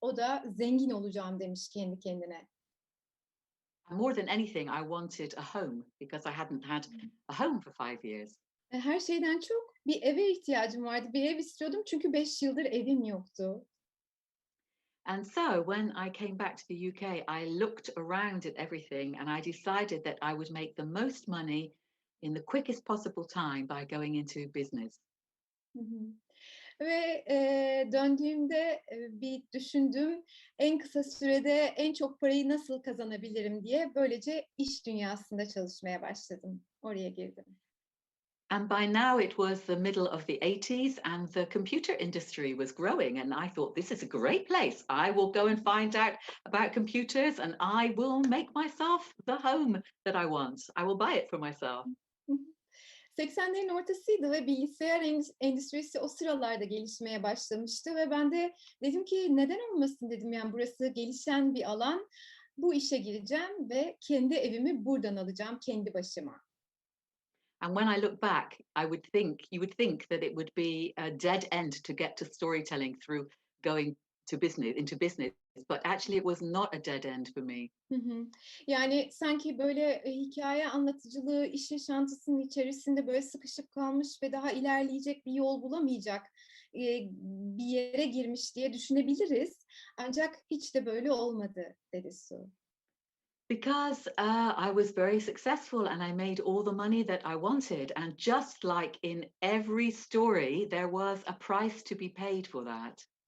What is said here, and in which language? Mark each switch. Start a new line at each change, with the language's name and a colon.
Turkish: O da zengin olacağım demiş kendi kendine.
English: And more than anything, I wanted a home because I hadn't had a home for 5 years.
Turkish: Her şeyden çok bir eve ihtiyacım vardı. Bir ev istiyordum çünkü 5 yıldır evim yoktu.
English: And so when I came back to the UK, I looked around at everything and I decided that I would make the most money in the quickest possible time by going into business. Hı hı.
Turkish: Ve, döndüğümde, bir düşündüm, en kısa sürede en çok parayı nasıl kazanabilirim diye. Böylece iş dünyasında çalışmaya başladım. Oraya girdim.
English: And by now it was the middle of the 80s and the computer industry was growing. And I thought, this is a great place. I will go and find out about computers and I will make myself the home that I want. I will buy it for myself.
Turkish: 80'lerin ortasıydı ve bilgisayar endüstrisi o sıralarda gelişmeye başlamıştı ve ben de dedim ki neden olmasın dedim, yani burası gelişen bir alan, bu işe gireceğim ve kendi evimi buradan alacağım kendi başıma.
English: And when I look back, you would think that it would be a dead end to get to storytelling through going into business, but actually it was not a dead end for me. Hı hı.
Turkish: Yani sanki böyle hikaye anlatıcılığı iş yaşantısının içerisinde böyle sıkışıp kalmış ve daha ilerleyecek bir yol bulamayacak bir yere girmiş diye düşünebiliriz. Ancak hiç de böyle olmadı, dedi Su.
English: Because I was very successful and I made all the money that I wanted. And just like in every story, there was a price to be paid for that.